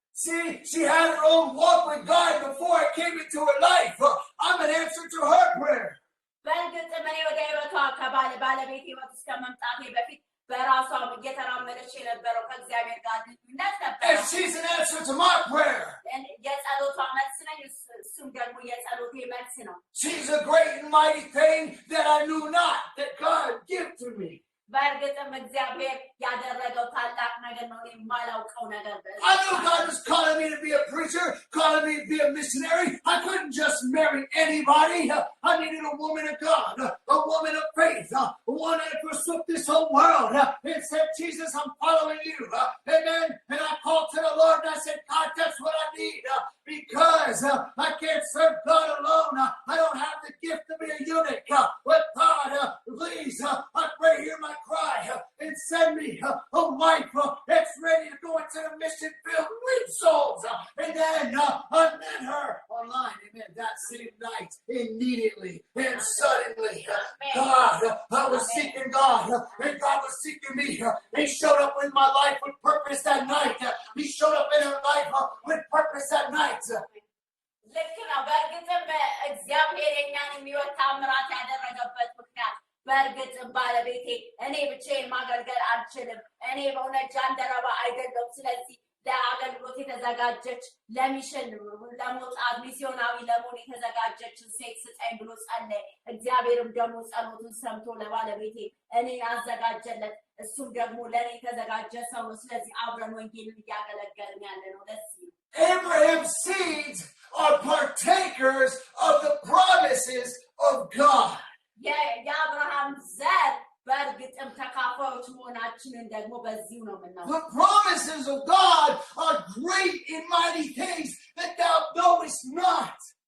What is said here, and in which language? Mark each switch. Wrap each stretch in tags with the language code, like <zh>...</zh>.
<en>See, she had her own walk with God before it came into her life. I'm an answer to her prayer.</en> <am>በእርግጥም እኔ ወደ ህይወቷ ባለቤቴ ህይወት እስከ መምጣቴ በፊት በራሷ እየተራመደች የነበረው ከእግዚአብሔር ጋር ግንኙነት ነበር።</am> <en>And she's an answer to my prayer.</en> <am>የጸሎቷ መልስ ነኝ፣ እሱም ደግሞ የጸሎቴ መልስ ነው።</am> <en>She's a great and mighty thing that I knew not that God gave to me.</en> <am>በእርግጥም እግዚአብሔር ያደረገው ታላቅ ነገር ነው የማላውቀው ነገር</am> <en>I knew God was calling me to be a preacher, calling me to be a missionary. I couldn't just marry anybody. I needed a woman of God, a woman of faith, one that forsook this whole world and said, Jesus, I'm following you. Amen. And I called to the Lord and I said, God, that's what I need because I can't serve God alone. I don't have the gift to be a eunuch. But God, please, I pray, hear my cry and send me a wife that's ready to go into the mission field and win souls. And then I met her online. Amen. That same night, immediately and suddenly, God, I was seeking God and God was seeking me. He showed up in my life with purpose that night. He showed up in her life with purpose that night.</en> <am>ልክ ነው በእርግጥም እግዚአብሔር የኛን የሚወት ታምራት ያደረገበት ምክንያት በእርግጥም ባለቤቴ እኔ ብቻዬን ማገልገል አልችልም እኔ በእውነት ጃንደረባ አይደለም ስለዚህ ለአገልግሎት የተዘጋጀች ለሚሽን ለመውጣት ሚስዮናዊ ለመሆን የተዘጋጀችን ሴት ስጠኝ ብሎ ጸለየ እግዚአብሔርም ደግሞ ጸሎቱን ሰምቶ ለባለቤቴ እኔን አዘጋጀለት እሱም ደግሞ ለእኔ የተዘጋጀ ሰው ነው ስለዚህ አብረን ወንጌልን እያገለገልን ያለ ነው ደስ ይላል</am> <en>Abraham's seeds are partakers of the promises of God.</en> <am>የአብርሃም ዘር በእርግጥም ተካፋዮች መሆናችንን ደግሞ በዚሁ ነው የምናውቀው</am> <en>The promises of God are great and mighty things that thou knowest not.</en>